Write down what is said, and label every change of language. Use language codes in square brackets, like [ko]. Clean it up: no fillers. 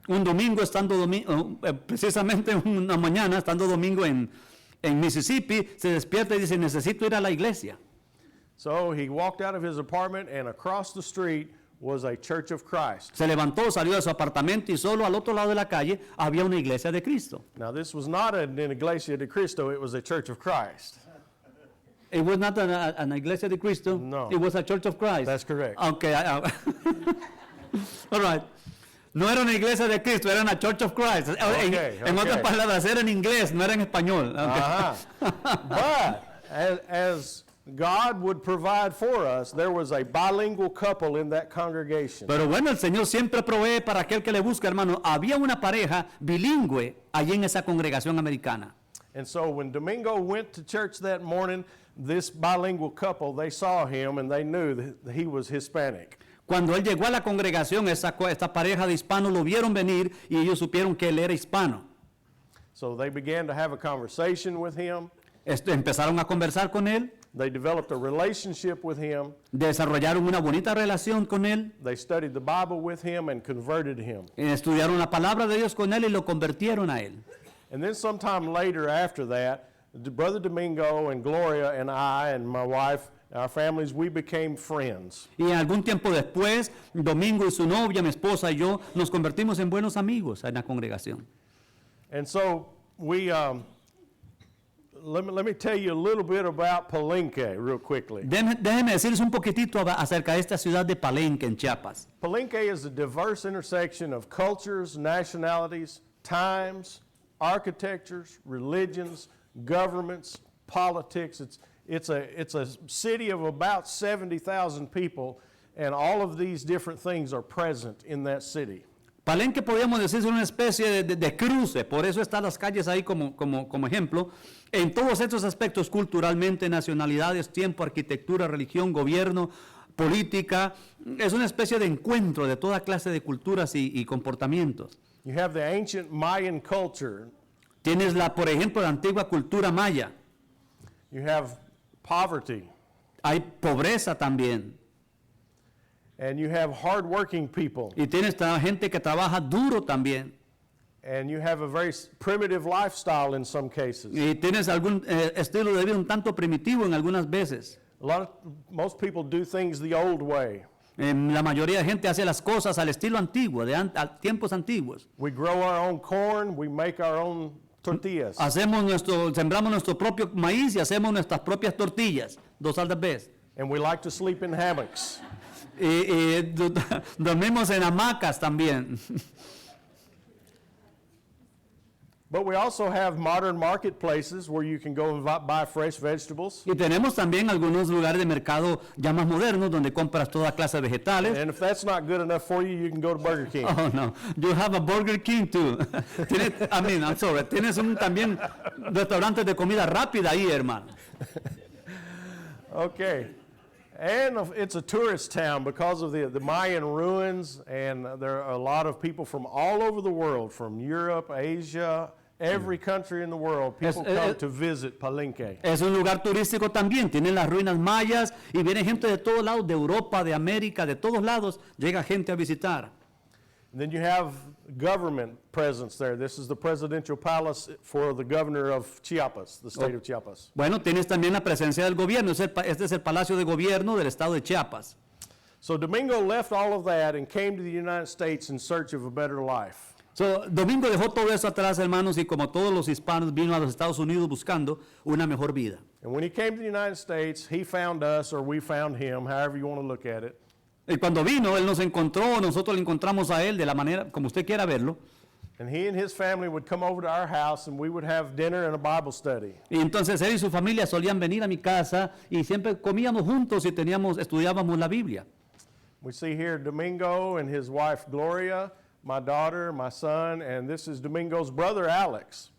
[es] Un domingo, precisamente una mañana, estando Domingo en Mississippi, se despierta y dice, necesito ir a la iglesia. [en] So he walked out of his apartment, and across the street was a Church of Christ. [es] Se levantó, salió de su apartamento y solo al otro lado de la calle había una iglesia de Cristo. [en] Now, this was not an Iglesia de Cristo, it was a Church of Christ. It was not an iglesia de Cristo. No. It was a Church of Christ. That's correct. Okay. All right. [es] No era una iglesia de Cristo, era una Church of Christ. En otras palabras, era en inglés, no era en español. [en] Okay. But as God would provide for us, there was a bilingual couple in that congregation. [es] Pero bueno, el Señor siempre provee para aquel que le busca, hermano. Había una pareja bilingüe allí en esa congregación americana. [en] And so when Domingo went to church that morning, this bilingual couple, they saw him and they knew that he was Hispanic. [es] Cuando él llegó a la congregación, esta pareja de hispanos lo vieron venir y ellos supieron que él era hispano. [en] So they began to have a conversation with him. [es] Empezaron a conversar con él. [en] They developed a relationship with him. [es] Desarrollaron una bonita relación con él. [en] They studied the Bible with him and converted him. [es] Estudiaron la palabra de Dios con él y lo convirtieron a él. [en] And then sometime later after that, Brother Domingo and Gloria and I and my wife, our families, we became friends. [es] Y algún tiempo después, Domingo y su novia, mi esposa y yo, nos convertimos en buenos amigos en la congregación. [en] And so we, let me tell you a little bit about Palenque real quickly. [es] Déjenme decirles un poquitito acerca de esta ciudad de Palenque, en Chiapas. [en] Palenque is a diverse intersection of cultures, nationalities, times, architectures, religions, governments, politics. It's a city of about 70,000 people, and all of these different things are present in that city. [es] Palenque podríamos decir es una especie de cruce, por eso están las calles ahí como ejemplo, en todos estos aspectos, culturalmente, nacionalidades, tiempo, arquitectura, religión, gobierno, política. Es una especie de encuentro de toda clase de culturas y comportamientos. [en] You have the ancient Mayan culture. [es] Tienes por ejemplo, la antigua cultura maya. [en] You have poverty. [es] Hay pobreza también. [en] And you have hardworking people. [es] Y tienes gente que trabaja duro también. [en] And you have a very primitive lifestyle in some cases. [es] Y tienes algún estilo de vida un tanto primitivo en algunas veces. [en] Most people do things the old way. [es] La mayoría de gente hace las cosas al estilo antiguo, a tiempos antiguos. [en] We grow our own corn, we make our own tortillas. [es] Sembramos nuestro propio maíz y hacemos nuestras propias tortillas, dos al vez. [en] And we like to sleep in hammocks. [es] Y dormimos en hamacas también. [en] But we also have modern marketplaces where you can go and buy fresh vegetables. [es] Y tenemos también algunos lugares de mercado ya más modernos donde compras toda clase de vegetales. [en] And if that's not good enough for you, you can go to Burger King. Oh, no. You have a Burger King too. [es] Tienes también restaurantes de comida rápida ahí, hermano. [en] Okay. And it's a tourist town because of the Mayan ruins, and there are a lot of people from all over the world, from Europe, Asia, every country in the world. People come to visit Palenque. [es] Es un lugar turístico también, tienen las ruinas mayas y viene gente de todos lados, de Europa, de América, de todos lados, llega gente a visitar. [en] And then you have government presence there. This is the presidential palace for the governor of Chiapas, the state of Chiapas. [es] Bueno, tienes también la presencia del gobierno. Este es el palacio de gobierno del estado de Chiapas. [en] So Domingo left all of that and came to the United States in search of a better life. [es] Domingo dejó todo eso atrás, hermanos, y como todos los hispanos vino a los Estados Unidos buscando una mejor vida. [en] And when he came to the United States, he found us, or we found him, however you want to look at it. [es] Y cuando vino, él nos encontró, nosotros le encontramos a él de la manera como usted quiera verlo. [en] And he and his family would come over to our house and we would have dinner and a Bible study. [es] Y entonces él y su familia solían venir a mi casa y siempre comíamos juntos y estudiábamos la Biblia. [en] We see here Domingo and his wife Gloria, my daughter, my son, and this is Domingo's brother Alex.